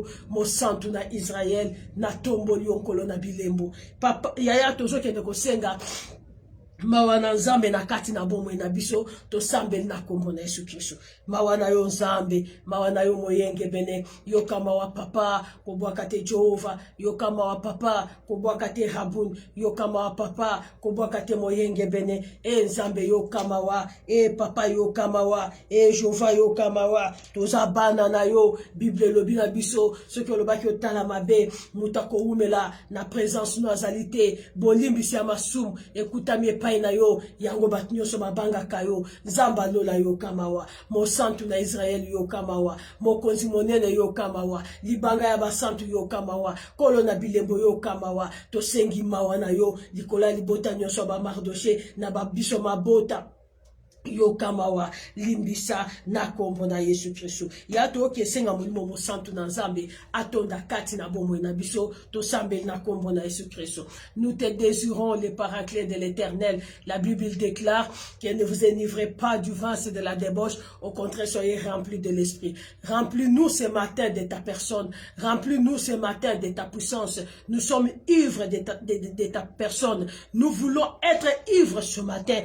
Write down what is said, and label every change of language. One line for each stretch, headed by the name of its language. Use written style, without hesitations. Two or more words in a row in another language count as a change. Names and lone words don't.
Lingala: Mo santo na Israël. Na tomboli onkolo na bilembo. Papa yaya tozo kende kosenga. Mawana nzambe na kati na bomwe na biso to sambe na kombo na Yesu Kristo. Mawana yo nzambe, mawana yo moyenge bene, yo kama wa papa kobwaka te Jehova, yo kama wa papa kobwaka te Rabun, yo kama wa papa kobwaka te moyenge bene, nzambe yo kama wa, papa yo kama wa, Jehova yo kama wa, toza bana na yo, Bible lobi na biso,
French: ce que
Lingala: le baki otala mabe, mutako umela na présence no azalité, bolimbisi ya masum, écoutami na yo yango bat nyonso mabanga kayo nzamba lola yo kamawa mo santu na Israël yo kamawa mo konzi monene yo kamawa libanga ya basantu yo kamawa kolo na bilembo yo kamawa to sengi mawa na yo likola libota nyonso ba Mardoché na babiso mabota Yokamawa limbisa na kombo na Yesu Kristo. Ya to kesenga mulimo mo santu na Nzambe atonda kati na bomo na biso to sambe na kombo na Yesu Kristo.
French: Nous te désirons les paraclets de l'Éternel. La Bible déclare que ne vous enivrez pas du vin et de la débauche, au contraire soyez remplis de l'esprit. Remplis-nous ce matin de ta personne, remplis-nous ce matin de ta puissance. Nous sommes ivres de ta personne. Nous voulons être ivres ce matin.